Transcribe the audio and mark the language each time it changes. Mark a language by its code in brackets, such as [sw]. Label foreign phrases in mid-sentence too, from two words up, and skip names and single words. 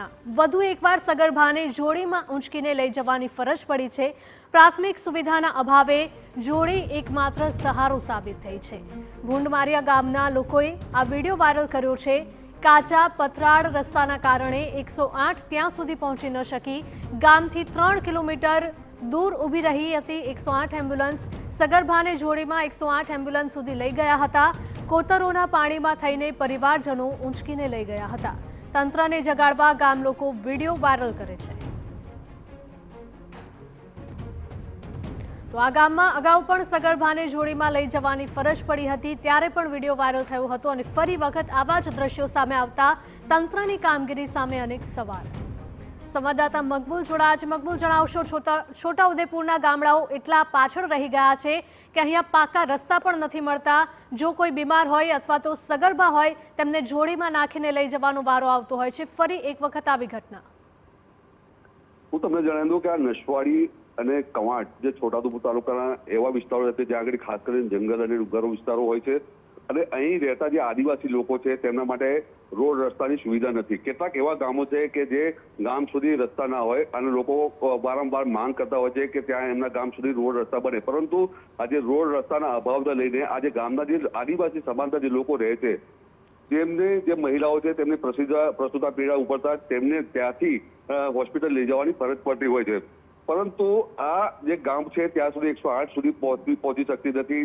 [gu] વધુ એકવાર સગર્ભાને જોડીમાં ઊંચકીને લઈ જવાની ફરજ પડી છે। પ્રાથમિક સુવિધાના અભાવે જોડી એકમાત્ર સહારો સાબિત થઈ છે। ભૂંડમારિયા ગામના લોકોએ આ વિડીયો વાયરલ કર્યો છે। કાચા પથરાળ રસ્તાના કારણે 108 ત્યાં સુધી પહોંચી ન શકી। ગામથી 3 કિલોમીટર દૂર ઊભી રહી હતી 108 એમ્બ્યુલન્સ સગર્ભાને જોડીમાં 108 એમ્બ્યુલન્સ સુધી લઈ ગયા હતા। કોતરોના પાણીમાં થઈને પરિવારજનો ઊંચકીને લઈ ગયા હતા। તંત્રને જગાડવા ગામ લોકો વિડિયો વાયરલ કરે છે। તો આ ગામમાં અગાઉ પણ સગર્ભાને જોડીમાં લઈ જવાની ફરજ પડી હતી, ત્યારે પણ વિડિયો વાયરલ થયો હતો અને ફરી વખત આવા જ દ્રશ્યો સામે આવતા તંત્રની કામગીરી સામે અનેક સવાલ। સંવાદદાતા મકબૂલ જોડા છે. મકબૂલ, જણાવશો છોટાઉદેપુરના ગામડાઓ એટલા પાછળ રહી ગયા છે કે અહીંયા પાકા રસ્તા પણ નથી મળતા। જો કોઈ બીમાર હોય અથવા તો સગર્ભા હોય તેમને જોડીમાં નાખીને લઈ જવાનો વારો આવતો હોય છે। ફરી એક વખત આવી ઘટના। હું તમને જણાવી દઉં કે આ નસવાડી અને કવાંટ જે છોટાઉદેપુર તાલુકાના એવા વિસ્તારો છે જ્યાં આગળ ખાસ કરીને જંગલ અને ડુંગરો વિસ્તારો હોય છે અને અહીં રહેતા જે આદિવાસી લોકો છે તેમના માટે રોડ રસ્તાની સુવિધા નથી। કેટલાક એવા ગામો છે કે જે ગામ સુધી રસ્તા ના હોય અને લોકો વારંવાર માંગ કરતા હોય છે કે ત્યાં એમના ગામ સુધી રોડ રસ્તા બને, પરંતુ આજે રોડ રસ્તાના અભાવને લઈને આજે ગામના જે આદિવાસી સમાજના જે લોકો રહે છે તેમને જે મહિલાઓ છે તેમને પ્રસૂતા પીડા ઉપડતા તેમને ત્યાંથી હોસ્પિટલ લઈ જવાની ફરજ પડતી હોય છે, પરંતુ આ જે ગામ છે ત્યાં સુધી 108 સુધી પહોંચી શકતી નથી।